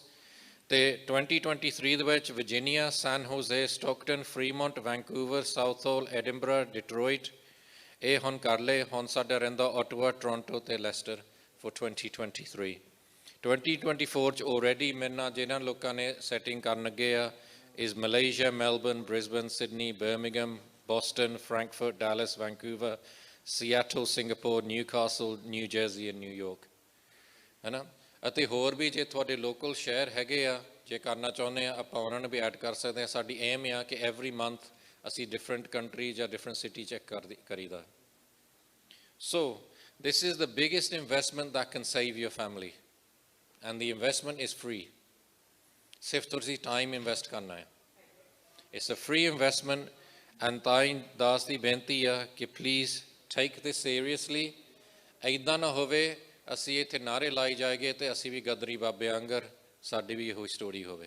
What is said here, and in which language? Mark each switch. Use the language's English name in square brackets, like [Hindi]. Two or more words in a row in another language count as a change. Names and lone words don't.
[Punjabi] ਅਤੇ 2023 ਦੇ ਵਿੱਚ ਵਰਜੀਨੀਆ, ਸੈਨ ਹੋਜ਼ੇ, ਸਟੋਕਟਨ, ਫਰੀਮੌਂਟ, ਵੈਨਕੂਵਰ, ਸਾਊਥ ਹਾਲ, ਐਡਿਨਬਰਾ, ਡਿਟਰੋਇਟ, ਇਹ ਹੁਣ ਕਰ ਲਏ। ਹੁਣ ਸਾਡਾ ਰਹਿੰਦਾ ਓਟਵਾ, ਟੋਰਾਂਟੋ ਅਤੇ ਲੈਸਟਰ [English] for 2023. [Punjabi] 2024 'ਚ ਆਲਰੇਡੀ ਮੇਰੇ ਨਾਲ ਜਿਹਨਾਂ ਲੋਕਾਂ ਨੇ ਸੈਟਿੰਗ ਕਰਨ ਲੱਗੇ ਆ [English] is Malaysia, Melbourne, Brisbane, Sydney, Birmingham, Boston, Frankfurt, Dallas, Vancouver, Seattle, Singapore, Newcastle, New Jersey and New York, [Punjabi] ਹੈ ਨਾ। ਅਤੇ ਹੋਰ ਵੀ ਜੇ ਤੁਹਾਡੇ ਲੋਕਲ ਸ਼ਹਿਰ ਹੈਗੇ ਆ, ਜੇ ਕਰਨਾ ਚਾਹੁੰਦੇ ਆ, ਆਪਾਂ ਉਹਨਾਂ ਨੂੰ ਵੀ ਐਡ ਕਰ ਸਕਦੇ ਹਾਂ। ਸਾਡੀ ਏਮ ਆ ਕਿ [English] every month [Punjabi] ਅਸੀਂ [English] different country [Punjabi] ਜਾਂ [English] different city [Punjabi] ਚੈੱਕ ਕਰੀਦਾ। [English] ਸੋ this is the biggest investment that can save your family, and the investment is free. [Punjabi] ਸਿਰਫ ਤੁਸੀਂ ਟਾਈਮ ਇਨਵੈਸਟ ਕਰਨਾ ਹੈ। [English] it's a free investment. [Punjabi] ਐਂਡ ਤਾਂ ਹੀ ਦਾਸ ਦੀ ਬੇਨਤੀ ਆ ਕਿ [English] please take this seriously. [Punjabi] ਇੱਦਾਂ ਨਾ ਹੋਵੇ ਅਸੀਂ ਇੱਥੇ ਨਾਅਰੇ ਲਾਈ ਜਾਏਗੇ ਅਤੇ ਅਸੀਂ ਵੀ ਗਦਰੀ ਬਾਬੇ ਆਂਗਰ ਸਾਡੀ ਵੀ ਇਹੋ ਸਟੋਰੀ ਹੋਵੇ।